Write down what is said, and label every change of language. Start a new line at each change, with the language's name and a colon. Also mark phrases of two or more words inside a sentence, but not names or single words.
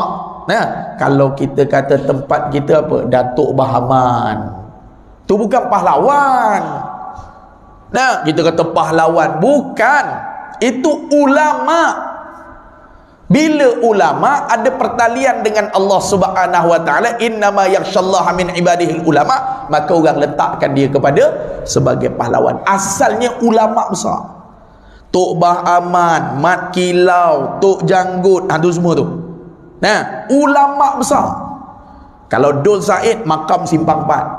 Malay: Nah, kalau kita kata tempat kita apa? Datuk Bahaman. Tu bukan pahlawan. Nah, kita kata pahlawan, bukan. Itu ulama. Bila ulama ada pertalian dengan
Arabic: الله سبحانه وتعالى, إنما يخشى الله من عباده العلماء,
Malay: maka orang letakkan dia kepada sebagai pahlawan. Asalnya ulama besar. Tok Bahaman, Mat Kilau, Tok Janggut, tu semua tu. Nah, ulama besar. Kalau Dul Said, makam Simpang 4.